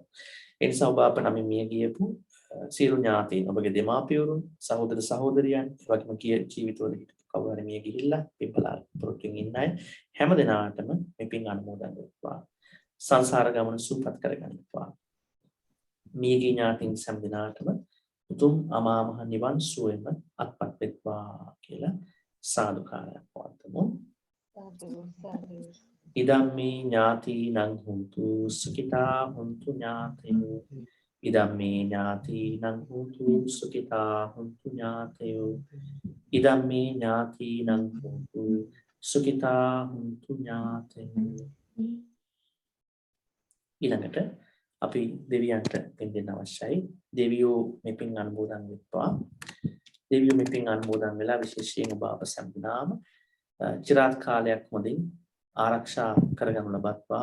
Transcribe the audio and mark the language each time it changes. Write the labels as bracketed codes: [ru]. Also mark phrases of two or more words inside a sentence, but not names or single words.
[si] ඒ නිසා ඔබ අප නමින් මිය ගියපු සියලු ඥාතීන් ඔබගේ දෙමාපියවරුන් සහෝදර සහෝදරියන් ඒ වගේම ජීවිතවල හිටපු කවුරු හරි මිය ගිහිල්ලා පින්බලාල් පුරුතුන් ඉන්න අය හැම දිනාටම මේ පින් අනුමෝදන් වෙත්වා. සංසාර ගමන සූපත් කරගනිත්වා. මියගිය ඥාතීන් හැම දිනාටම උතුම් අමා මහ නිවන් සුවයම අත්පත් වෙත්වා කියලා සාදුකාරයක් පවත්වමු. [pi] ඉදම්මේ ඥාතීනං හුන්තු සුඛිතා හුන්තු ඥාතයෝ. ඉදම්මේ ඥාතීනං හුන්තු සුඛිතා හුන්තු ඥාතයෝ. ඉදම්මේ ඥාතීනං හුන්තු සුඛිතා හුන්තු ඥාතයෝ. [si] ඊළඟට අපි දෙවියන්ට පින් දෙන්න අවශ්‍යයි. දෙවියෝ මේ පින් අනුමෝදන් වෙත්වා. දෙවියෝ මේ පින් අනුමෝදන් වෙලා විශේෂයෙන් ඔබ අප සම්පූර්ණාම චිරාත් කාලයක් හොඳින් ආරක්ෂා කරගනු ලබත්වා.